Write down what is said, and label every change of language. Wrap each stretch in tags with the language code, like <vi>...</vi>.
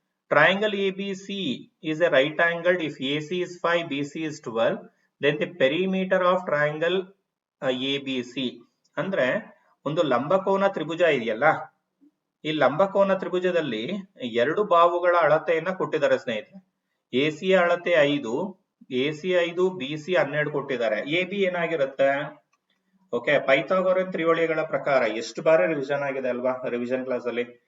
<en>Triangle ABC is a right angled if AC is 5, BC is 12, then the perimeter of triangle ABC.</en> <kn>ಅಂದ್ರೆ ಒಂದು ಲಂಬಕೋನ ತ್ರಿಭುಜ ಇದೆಯಲ್ಲ, ಈ ಲಂಬಕೋನ ತ್ರಿಭುಜದಲ್ಲಿ 2 ಬಾಹುಗಳ ಅಳತೆಯನ್ನ ಕೊಟ್ಟಿದ್ದಾರೆ ಸ್ನೇಹಿತರೆ. AC ಅಳತೆ 5, AC 5, BC 12 ಕೊಟ್ಟಿದ್ದಾರೆ. AB ಏನಾಗಿರುತ್ತೆ? ಓಕೆ, ಪೈಥಾಗೋರನ್ ತ್ರಿವಳಿಗಳ ಪ್ರಕಾರ ಎಷ್ಟು ಬಾರಿ ರಿವಿಷನ್ ಆಗಿದೆ ಅಲ್ವಾ ರಿವಿಷನ್ ಕ್ಲಾಸ್ ಅಲ್ಲಿ?</kn>